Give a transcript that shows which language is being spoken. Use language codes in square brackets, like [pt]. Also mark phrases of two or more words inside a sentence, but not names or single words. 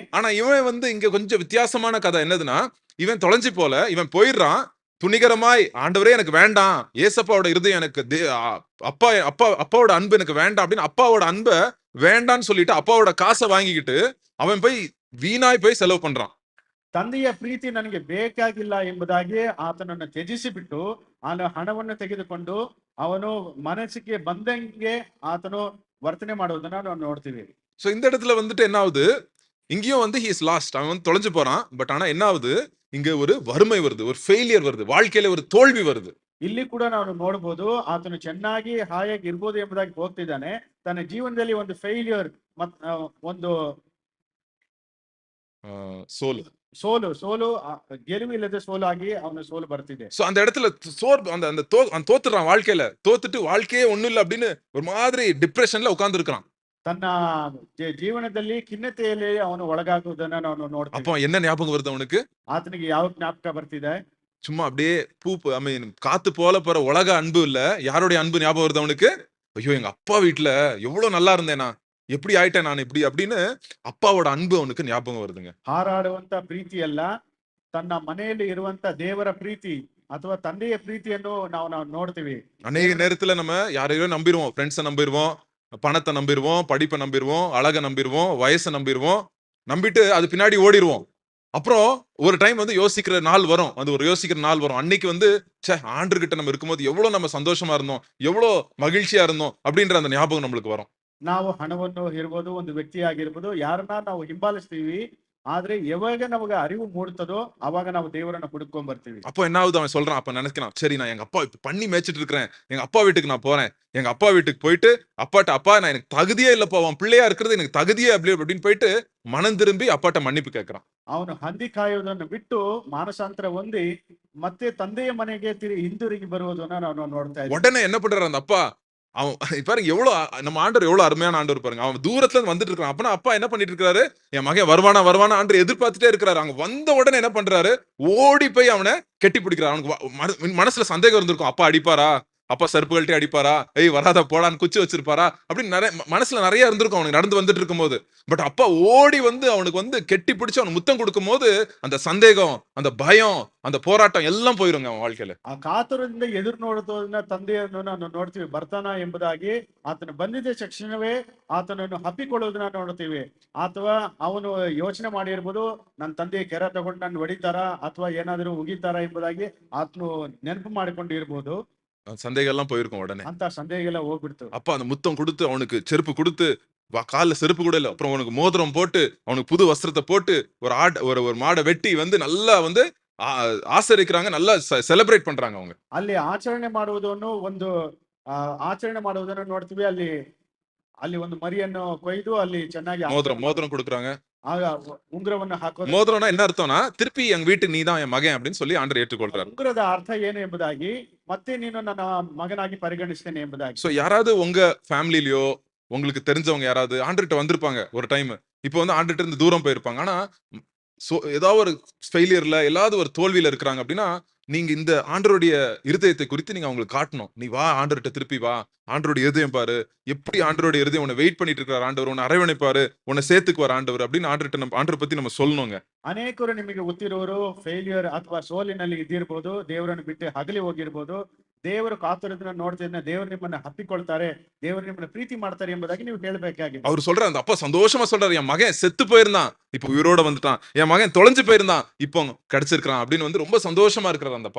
[ta] ஆனா இவன் வந்து இங்க கொஞ்சம் வித்தியாசமான கதை என்னதுன்னா, இவன் தொலைஞ்சு போல, இவன் போயிடுறான். துணிகரமாய் ஆண்டவரே எனக்கு வேண்டாம், ஏசப்பாவோட இருதயம் எனக்கு அப்பா அப்பா அப்பாவோட அன்பு எனக்கு வேண்டாம் அப்படின்னு அப்பாவோட அன்ப வேண்டான்னு சொல்லிட்டு அப்பாவோட காசை வாங்கிக்கிட்டு அவன் போய் வீணாய் போய் செலவு பண்றான். [kn] ತಂದೆಯ ಪ್ರೀತಿ ನನಗೆ ಬೇಕಾಗಿಲ್ಲ ಎಂಬುದಾಗಿ ಆತನನ್ನು ತ್ಯಜಿಸಿಬಿಟ್ಟು ಹಣವನ್ನು ತೆಗೆದುಕೊಂಡು ಅವನು ಮನಸ್ಸಿಗೆ ಬಂದಂಗೆ ಆತನು ವರ್ತನೆ ಮಾಡುವುದನ್ನ ನಾವು ನೋಡ್ತೀವಿ. [ta] சோ இந்த இடத்துல வந்துட்டு என்ன ஆகுது, இங்கேயும் வந்து [en] he is lost, [ta] அவன் வந்து தொலைஞ்சு போறான். பட் ஆனா என்ன ஆகுது, இங்க ஒரு வறுமை வருது, ஒரு ஃபெயிலியர் வருது, வாழ்க்கையில ஒரு தோல்வி வருது. [kn] ಇಲ್ಲಿ ಕೂಡ ನಾವು ನೋಡಬಹುದು ಆತನು ಚೆನ್ನಾಗಿ ಹಾಯಾಗಿ ಇರ್ಬೋದು ಎಂಬುದಾಗಿ ಹೋಗ್ತಿದ್ದಾನೆ. ತನ್ನ ಜೀವನದಲ್ಲಿ ಒಂದು ಫೇಲ್ಯೂರ್ ಒಂದು [ta] சோல் [kn] ಸೋಲು ಗೆಲುವಿಲ್ಲದೆ ಸೋಲಾಗಿ ಅವನ ಸೋಲು ಬರ್ತಿದೆ. [ta] சோ அந்த இடத்துல அந்த தோத்துறான், வாழ்க்கையில தோத்துட்டு வாழ்க்கையே ஒண்ணும் இல்ல அப்படின்னு ஒரு மாதிரி டிப்ரெஷன்ல உட்கார்ந்து இருக்கான். [kn] ತನ್ನ ಜೀವನದಲ್ಲಿ ಖಿನ್ನತೆಯಲ್ಲಿ ಅವನು ಒಳಗಾಗುವುದನ್ನ ನಾವು ನೋಡ್ತೀವಿ. [ta] அப்போ என்ன ஞாபகம் வருது அவனுக்கு? [kn] ಆತನಿಗೆ ಯಾವ ಜ್ಞಾಪಕ ಬರ್ತಿದೆ? [ta] சும்மா அப்படியே [en] I mean [ta] காத்து போல போற உலக அன்பு இல்ல, யாருடைய அன்பு ஞாபகம் வருது அவனுக்கு? ஐயோ எங்க அப்பா வீட்டுல எவ்வளவு நல்லா இருந்தேனா, எப்படி ஆயிட்டேன் நான் இப்படி அப்படின்னு அப்பாவோட அன்பு அவனுக்கு ஞாபகம் வருதுங்க. [kn] ಹಾರಾಡುವಂತ ಪ್ರೀತಿ ಅಲ್ಲ, ತನ್ನ ಮನೆಯಲ್ಲಿ ಇರುವಂತ ದೇವರ ಪ್ರೀತಿ ಅಥವಾ ತಂದೆಯ ಪ್ರೀತಿಯನ್ನು ನಾವು ನೋಡ್ತೀವಿ. [ta] அநேக நேரத்துல நம்ம யாரையோ நம்பிடுவோம், ஃப்ரெண்ட்ஸை நம்பிடுவோம், பணத்தை நம்பிடுவோம், படிப்பை நம்பிடுவோம், அழகை நம்பிடுவோம், வயசை நம்பிடுவோம், நம்பிட்டு அது பின்னாடி ஓடிடுவோம். அப்புறம் ஒரு டைம் வந்து யோசிக்கிற நாள் வரும், அது ஒரு யோசிக்கிற நாள் வரும். அன்னைக்கு வந்து ஆண்டர்கிட்ட நம்ம இருக்கும்போது எவ்வளவு நம்ம சந்தோஷமா இருந்தோம், எவ்வளவு மகிழ்ச்சியா இருந்தோம் அப்படின்ற அந்த ஞாபகம் நம்மளுக்கு வரும். [kn] ನಾವು ಹಣವನ್ನು ಇರ್ಬೋದು, ಒಂದು ವ್ಯಕ್ತಿ ಆಗಿರ್ಬೋದು, ಯಾರನ್ನ ನಾವು ಹಿಂಬಾಲಿಸ್ತೀವಿ, ಆದ್ರೆ ಯಾವಾಗ ನಮಗೆ ಅರಿವು ಮೂಡ್ತದೋ ಅವಾಗ ನಾವು ದೇವರನ್ನ ಹುಡುಕೊಂಡ್ ಬರ್ತೀವಿ. [ta] அப்போ என்ன ஆகுது, அவன் சொல்றான், அப்ப நினைக்கிறான், சரி நான் எங்க அப்பா இப்ப பண்ணி மேய்ச்சிட்டு இருக்கிறேன், எங்க அப்பா வீட்டுக்கு நான் போறேன், எங்க அப்பா வீட்டுக்கு போயிட்டு அப்பாட்ட, அப்பா நான் எனக்கு தகுதியே இல்லப்பா, அவன் பிள்ளையா இருக்கிறது எனக்கு தகுதியே அப்படின்னு போயிட்டு மனம் திரும்பி அப்பாட்ட மன்னிப்பு கேட்கிறான். [kn] ಅವನು ಹಂದಿ ಕಾಯುವುದನ್ನು ಬಿಟ್ಟು ಮಾನಸಾಂತರ ಹೊಂದಿ ಮತ್ತೆ ತಂದೆಯ ಮನೆಗೆ ಹಿಂದಿರುಗಿ ಬರುವುದನ್ನ ನಾವು ನೋಡ್ತಾ ಇದ್ದೀವಿ. [ta] உடனே என்ன பண்றாரு அந்த அப்பா, அவன் பாருங்க எவ்வளவு நம்ம ஆண்டவர் எவ்வளவு அருமையான ஆண்டவர் பாருங்க. அவன் தூரத்துல இருந்து வந்துட்டு இருக்கான். அப்பனா அப்பா என்ன பண்ணிட்டு இருக்காரு, என் மகன் வருவானா வருவானா ஆண்டவர் எதிர்பார்த்துட்டே இருக்கிறாரு. அங்க வந்த உடனே என்ன பண்றாரு, ஓடி போய் அவனை கெட்டி பிடிக்கிறார். அவனுக்கு மனசுல சந்தேகம் இருந்திருக்கும், அப்பா அடிப்பாரா, அப்பா செருப்பு கழட்டி அடிப்பாரா, ஏய் வராத போடான்னு குச்சி வச்சிருப்பாரா அப்படின்னு நிறைய மனசுல நிறைய இருந்திருக்கும் அவனுக்கு நடந்து வந்துட்டு இருக்கும் போது. பட் அப்பா ஓடி வந்து அவனுக்கு வந்து கெட்டி பிடிச்சு அவனுக்கு முத்தம் கொடுக்கும் போது அந்த சந்தேகம், அந்த பயம், அந்த போராட்டம் எல்லாம் போயிருங்க அவன் வாழ்க்கையில. [kn] ಆ ಕಾತುರದಿಂದ ಎದುರು ನೋಡುವುದನ್ನ ತಂದೆಯನ್ನು ನಾವು ನೋಡ್ತೀವಿ. ಬರ್ತಾನ ಎಂಬುದಾಗಿ ಆತನು ಬಂದಿದ್ದ ತಕ್ಷಣವೇ ಆತನನ್ನು ಹಪ್ಪಿಕೊಳ್ಳುವುದನ್ನ ನೋಡ್ತೀವಿ. ಅಥವಾ ಅವನು ಯೋಚನೆ ಮಾಡಿರ್ಬೋದು, ನನ್ನ ತಂದೆ ಕೆರ ತಗೊಂಡು ನನ್ನ ಹೊಡಿತಾರ ಅಥವಾ ಏನಾದರೂ ಉಗಿತಾರ ಎಂಬುದಾಗಿ ಆತನು ನೆನಪು ಮಾಡಿಕೊಂಡಿರ್ಬೋದು. [ta] சந்தேகம் எல்லாம் போயிருக்கும் உடனே. [kn] ಅಂತ ಸಂದೇಹಗಳ ಹೋಗ್ಬಿಡ್ತು. [ta] அப்பா அந்த முத்தம் கொடுத்து அவனுக்கு செருப்பு கொடுத்து, காலில் செருப்பு கூட இல்லை, அப்புறம் அவனுக்கு மோதிரம் போட்டு அவனுக்கு புது வஸ்திரத்தை போட்டு ஒரு மாடை வெட்டி வந்து நல்லா வந்து ஆசரிக்கிறாங்க, நல்லா செலிப்ரேட் பண்றாங்க அவங்க. [kn] ಅಲ್ಲಿ ಆಚರಣೆ ಮಾಡುವುದನ್ನು ಒಂದು ಆಚರಣೆ ಮಾಡುವುದನ್ನು ನೋಡ್ತೀವಿ. ಅಲ್ಲಿ ಒಂದು ಮರಿಯನ್ನು ಕೊಯ್ದು ಅಲ್ಲಿ ಚೆನ್ನಾಗಿ [ta] மோதிரம் கொடுக்குறாங்க. [kn] ಉಂಗುರವನ್ನು ಹಾಕೋದು. [ta] மோதிரம்னா என்ன அர்த்தம்னா, திருப்பி எங்க வீட்டு நீ தான் என் மகன் அப்படின்னு சொல்லி ஆண்டவர் ஏற்றுக்கொள்றாரு. [kn] ಉಂಗುರದ ಅರ್ಥ ಏನು ಎಂಬುದಾಗಿ, ಮತ್ತೆ ನೀನು ನನ್ನ ಮಗನಾಗಿ ಪರಿಗಣಿಸ್ತೇನೆ ಎಂಬುದಾಗಿ. [ta] சோ யாராவது உங்க ஃபேமிலிலயோ உங்களுக்கு தெரிஞ்சவங்க யாராவது ஆண்டர்கிட்ட வந்திருப்பாங்க ஒரு டைம். இப்போ வந்து ஆண்டர்கிட்ட இருந்து தூரம் போயிருப்பாங்க. ஆனா ஏதாவது ஒரு ஃபெயிலியர்ல ஏதாவது ஒரு தோல்வியில இருக்கிறாங்க அப்படின்னா, நீங்க இந்த ஆண்டருடைய இருதயத்தை குறித்து நீங்க அவங்களுக்கு காட்டணும். நீ வா, ஆண்டவர்கிட்ட திருப்பி வா, ஆண்டருடைய இருதயம் பாரு, எப்படி ஆண்டருடைய இருதயம் உன்னை வெயிட் பண்ணிட்டு இருக்கிறார், ஆண்டவர் உன்னை அரவணைப்பாரு, உன்னை சேர்த்துக்குவார் ஆண்டவர் அப்படின்னு ஆண்டரை பத்தி நம்ம சொல்லணுங்க. [kn] ಅನೇಕರು ನಿಮಗೆ ಗೊತ್ತಿರೋರು ಫೇಲ್ಯೂರ್ ಅಥವಾ ಸೋಲಿನಲ್ಲಿ ಇದ್ದಿರ್ಬೋದು, ದೇವರನ್ನು ಬಿಟ್ಟು ಹಗಲಿ ಹೋಗಿರ್ಬೋದು. ದೇವರು ಕಾತುರದನ್ನ ನೋಡ್ತಿದ್ದ ದೇವರು ನಿಮ್ಮನ್ನ ಹಪ್ಪಿಕೊಳ್ತಾರೆ, ದೇವರು ನಿಮ್ಮನ್ನ ಪ್ರೀತಿ ಮಾಡ್ತಾರೆ ಎಂಬುದಾಗಿ ನೀವು ಹೇಳಬೇಕಾಗಿದೆ. [ta] அவர் சொல்றாரு, அந்த அப்பா சந்தோஷமா சொல்றாரு, என் மகன் செத்து போயிருந்தான் இப்போ உயிரோட வந்துட்டான், என் மகன் தொலைஞ்சு போயிருந்தான் இப்போ கிடைச்சிருக்கான் அப்படின்னு வந்து ரொம்ப சந்தோஷமா இருக்கிறார் அந்த அப்பா.